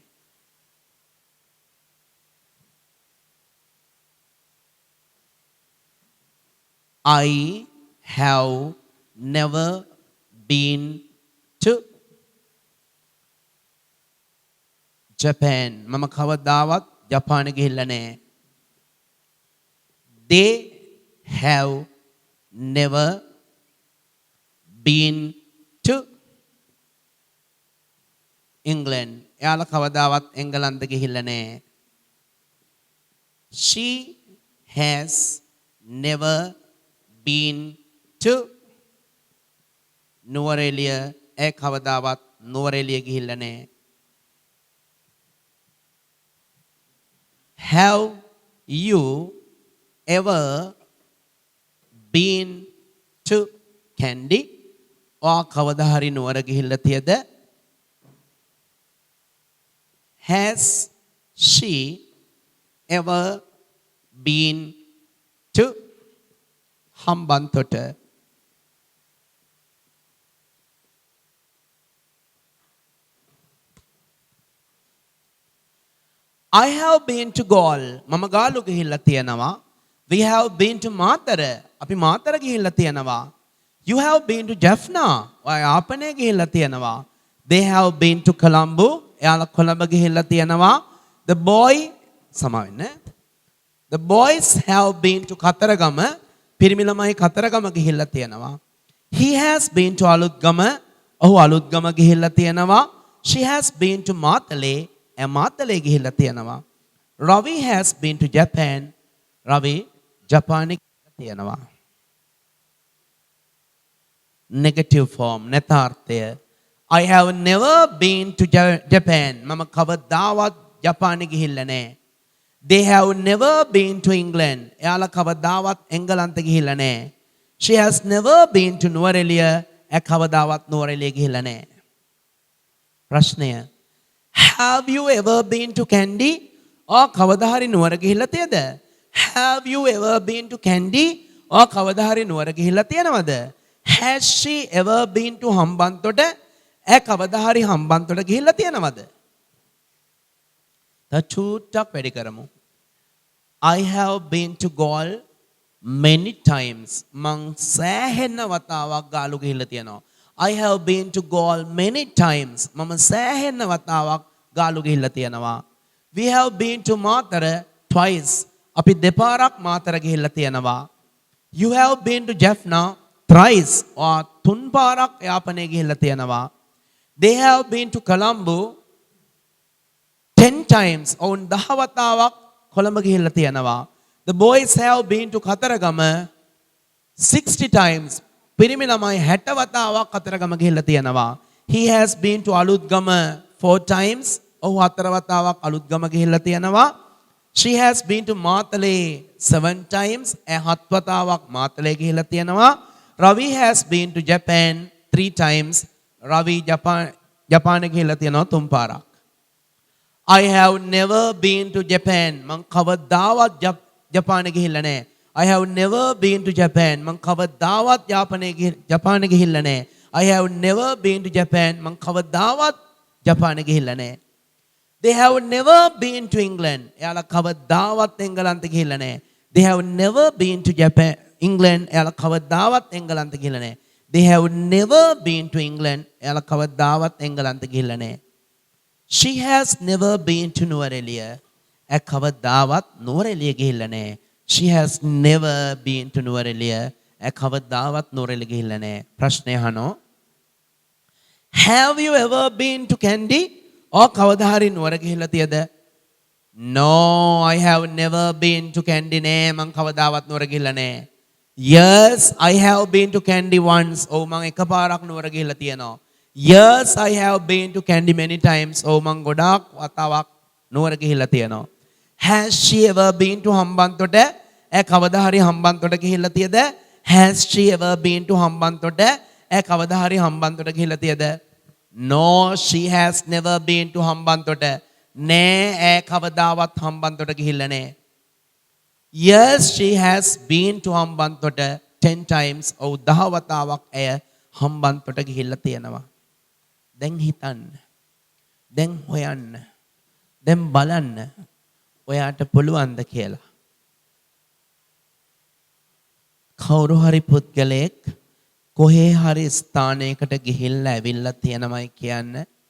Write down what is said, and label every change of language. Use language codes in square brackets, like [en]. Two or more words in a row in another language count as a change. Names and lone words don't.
[en] I have never been to Japan. [si] මම කවදාවත් ජපාන ගිහිල්ලා නැහැ. [en] They have never been to England. [si] එයාලා කවදාවත් එංගලන්ත ගිහිල්ලා නැහැ. [en] She has never been to නුවරඑළිය. [si] ඒ කවදාවත් නුවරඑළිය ගිහිල්ලා නැහැ. [en] Have you ever been to Kandy? [si] ඔයා කවදා හරි නුවර ගිහිල්ලා තියද? [en] Has she ever been to Hambantota? I have been to Gaul. [si] මම ගාලු ගිහිල්ලා තියෙනවා. [en] We have been to මාතර. [si] අපි මාතර ගිහිල්ලා තියෙනවා. [en] You have been to Jaffna. [si] ඔයා යාපනයේ ගිහිල්ලා තියෙනවා. [en] They have been to Colombo. [si] එයාලා කොළඹ ගිහිල්ලා තියෙනවා. [en] The boy සමාවෙන්න. The boys have been to කතරගම. [si] පිරිමි ළමයි කතරගම ගිහිල්ලා තියෙනවා. [en] He has been to අලුත්ගම. [si] ඔහු අලුත්ගම ගිහිල්ලා තියෙනවා. [en] She has been to මාතලේ. [si] මාතලේ ගිහිල්ලා තියෙනවා. [en] Ravi has been to Japan. [si] Ravi ජපානයේ තියෙනවා. [en] Negative form [si] නතාර්ථය. [en] I have never been to Japan. [si] මම කවදාවත් ජපානයේ ගිහිල්ලා නැහැ. [en] They have never been to England. [si] එයාලා කවදාවත් එංගලන්ත ගිහිල්ලා නැහැ. [en] She has never been to නුවරඑළිය. [si] එයා කවදාවත් නුවරඑළිය ගිහිල්ලා නැහැ. ප්‍රශ්නය. [en] Have you ever been to Kandy? [si] ඔයා කවදා හරි නුවර ගිහිල්ලා තියද? [en] Have you ever been to Kandy? [si] ඔයා කවදා හරි නුවර ගිහිල්ලා තියනවද? [en] Has she ever been to හම්බන්තොට? [si] එයා කවදා හරි හම්බන්තොට ගිහිල්ලා තියනවද? චූට්ටක් වැඩි කරමු. [en] I have been to Gaul many times. [si] මං සෑහෙන වතාවක් ගාලු ගිහිල්ලා තියෙනවා. [en] I have been to Gaul many times. [si] මම සෑහෙන වතාවක් ගාලු ගිහිල්ලා තියෙනවා. [en] We have been to මාතර twice. [si] අපි දෙපාරක් මාතර ගිහිල්ලා තියෙනවා. [en] You have been to Jaffna thrice. [si] ඔයා තුන් පාරක් යාපනයේ ගිහිල්ලා තියෙනවා. [en] They have been to Colombo 10 times. [si] ඔවුන් 10 වතාවක් කොළඹ ගිහිල්ලා තියෙනවා. [en] The boys have been to කතරගම 60 times. [si] පිරිමි ළමයි 60 වතාවක් කතරගම ගිහිල්ලා තියෙනවා. [en] He has been to අලුත්ගම 4 times. [si] ඔහු 4 වතාවක් අලුත්ගම ගිහිල්ලා තියෙනවා. [en] She has been to මාතලේ 7 times. [si] ඒ 7 වතාවක් මාතලේ ගිහිල්ලා තියෙනවා. [en] Ravi has been to Japan 3 times. [si] Ravi ජපානයේ ගිහිල්ලා තියෙනවා 3 පාරක්. [en] I have never been to Japan. [si] මං කවදාවත් ජපානයේ ගිහිල්ලා නැහැ. [en] I have never been to Japan. [si] මං කවදාවත් ජපානයේ ගිහිල්ලා නැහැ. [en] I have never been to Japan. [si] මං කවදාවත් ජපානයේ ගිහිල්ලා නැහැ. [en] They have never been to England. [si] එයාලා කවදාවත් එංගලන්ත ගිහිල්ලා නැහැ. [en] They have never been to Japan. England. [si] එයාලා කවදාවත් එංගලන්ත ගිහිල්ලා නැහැ. [en] They have never been to England. [si] එයාලා කවදාවත් එංගලන්ත ගිහිල්ලා නැහැ. [en] She has never been to නුවරඑළිය. [si] එයා කවදාවත් නුවරඑළිය ගිහිල්ලා නැහැ. [en] She has never been to නුවරඑළිය. [si] එයා කවදාවත් නුවරඑළිය ගිහිල්ලා නැහැ. ප්‍රශ්නය අහනවා. [en] Have you ever been to Kandy? [si] ඔය කවදා හරි නුවර ගිහිල්ලා තියද? [en] No, I have never been to Kandy. [si] නෑ මං කවදාවත් නුවර ගිහිල්ලා නෑ. [en] Yes, I have been to Kandy once. [si] ඔව් මං එකපාරක් නුවර ගිහිල්ලා තියෙනවා. [en] Yes, I have been to Kandy many times. [si] ඔව් මං ගොඩාක් වතාවක් නුවර ගිහිල්ලා තියෙනවා. [en] Has she ever been to හම්බන්තොට? [si] එයා කවදා හරි හම්බන්තොට ගිහිල්ලා තියද? [en] Has she ever been to හම්බන්තොට? [si] එයා කවදා හරි හම්බන්තොට ගිහිල්ලා තියද? [en] No, she has never been to හම්බන්තොට. [si] නෑ එයා කවදාවත් හම්බන්තොට ගිහිල්ලා නෑ. [en] Yes, she has been to හම්බන්තොට 10 times. [si] ඔව් 10 වතාවක් එය හම්බන්තොට ගිහිල්ලා තියෙනවා. දැන් හිතන්න. දැන් හොයන්න. දැන් බලන්න. ඔයාට පුළුවන්ද කියලා. කවුරු හරි පුද්ගලයෙක් කොහේ හරි ස්ථානයකට ගිහිල්ලා ඇවිල්ලා තියෙනමයි කියන්න.